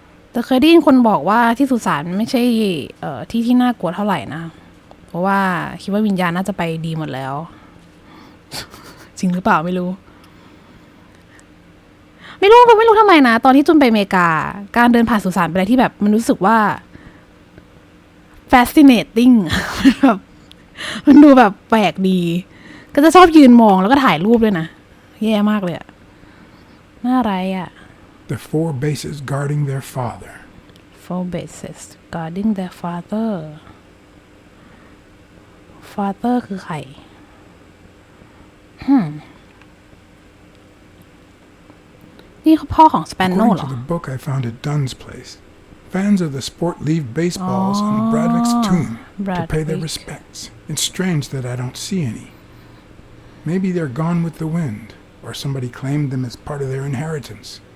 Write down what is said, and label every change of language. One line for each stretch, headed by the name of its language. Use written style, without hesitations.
Thai: แต่เคยได้ยินคนบอกว่าที่สุสานไม่ใช่ที่น่ากลัวเท่าไหร่นะเพราะว่าคิดว่าวิญญาณน่าจะไปดีหมดแล้ว จริงหรือเปล่าไม่รู้ทำไมนะตอนที่จุนไปอเมริกาการเดินผ่านสุสานเป็นอะไรที่แบบมันรู้สึกว่า fascinating แบบมันดูแบบแปลกดีก็จะชอบยืนมองแล้วก็ถ่ายรูปด้วยนะแย่มากเลยอะน่าไรอะ
English: The 4 bases guarding their father. 4 bases guarding their father
Thai: คือใครนี่เขาพ่อของสเปนโน่
English: According
Thai: เหรอ
English: to the book I found at Dunn's place, fans of the sport leave baseballs on Bradwick's tomb to pay their respects. It's strange that I don't see any. Maybe they're gone with the wind, or somebody claimed them as part of their inheritance.